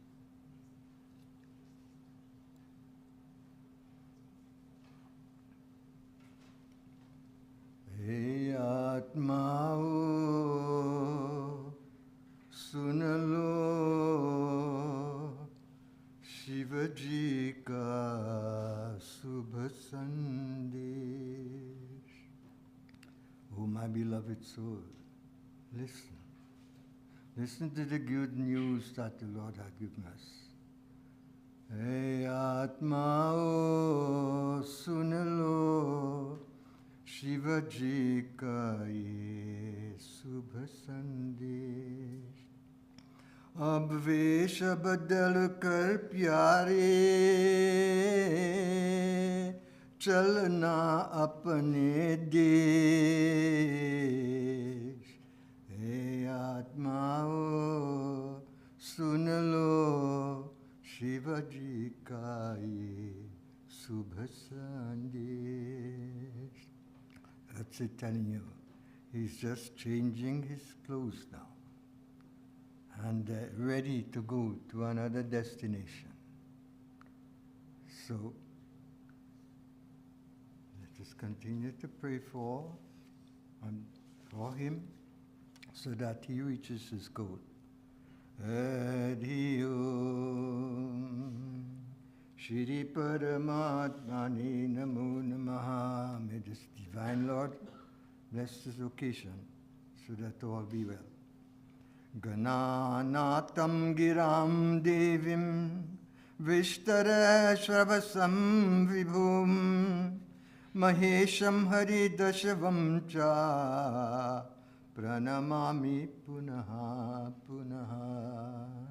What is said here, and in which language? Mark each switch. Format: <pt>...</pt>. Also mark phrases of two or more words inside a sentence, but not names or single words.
<hi>हे आत्माओं, सुन लो, शिव जी का शुभ संदेश.</hi> <en>Oh, my beloved soul, listen. Listen to the good news that the Lord has given us.</en> <hi>हे आत्माओं, सुन लो, शिव जी का ये शुभ संदेश. अब वेश बदल कर प्यारे चलना अपने देश. हे आत्माओं सुन लो शिव जी का ये शुभ संदेश.</hi> <en>That's it telling you. He's just changing his clothes now and ready to go to another destination. So, let us continue to pray for him so that he reaches his goal.</en> <sa>हरि ॐ श्री परमात्मने नमो नमः.</sa> <en>May this Divine Lord bless this occasion so that all be well.</en> <sa>गणनाथं गिरं देवीं विस्तर श्रवसं विभुं महेशं हरिदशवं च प्रणमामि पुनः पुनः</sa>